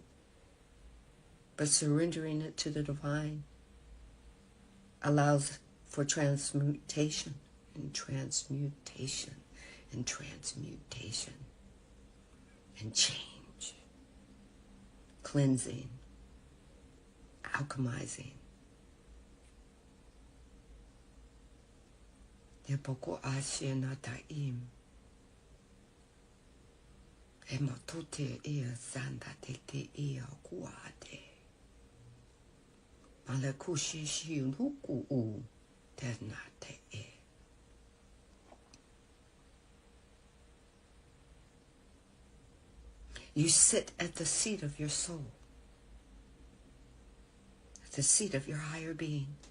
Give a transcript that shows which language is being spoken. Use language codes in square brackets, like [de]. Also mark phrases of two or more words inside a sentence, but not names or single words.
[en] But surrendering it to the divine allows for transmutation and transmutation and transmutation and change, cleansing, alchemizing. Epoko ashe nataim. Emotote ea sanda tete ea kuate. Malekushi shi ruku u ternate e. You sit at the seat of your soul, at the seat of your higher being.